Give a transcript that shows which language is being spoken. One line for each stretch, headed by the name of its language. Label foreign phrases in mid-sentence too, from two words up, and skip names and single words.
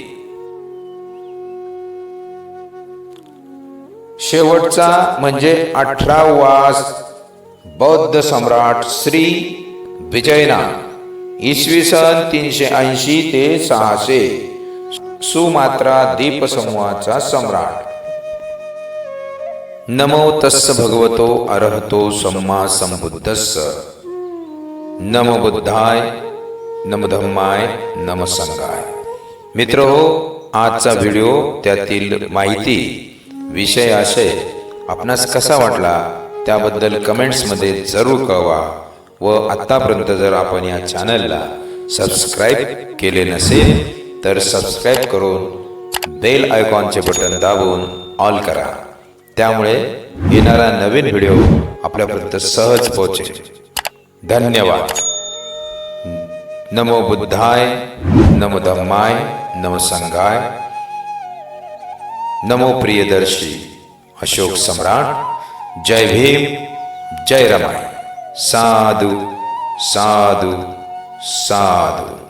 Marathi: शेवटचा म्हणजे 18वा बौद्ध सम्राट श्री विजयनाथ. इसवी सन 380 ते 600 सुमात्रा द्वीपसमूहाचा सम्राट.
Pali: नमो तस्स भगवतो अरहतो सम्मा संबुद्धस्स. नमो बुद्धाय, नमो धम्माय, नमो संघाय.
Marathi: मित्रहो, आजचा व्हिडिओ, त्यातील माहिती, विषय आशय आपणास कसा वाटला त्याबद्दल कमेंट्समध्ये जरूर कळवा. व आत्तापर्यंत जर आपण या चॅनलला सबस्क्राईब केले नसेल तर सबस्क्राईब करून बेल आयकॉनचे बटन दाबून ऑल करा. त्यामुळे येणारा नवीन व्हिडिओ आपल्यापर्यंत सहज पोहोचेल. धन्यवाद.
Pali: नमो बुद्धाय, नमो धम्माय, नमो संघाय.
Marathi: नमो प्रियदर्शी अशोक सम्राट. जय भीम, जय रमाई.
Pali: साधु साधु साधु.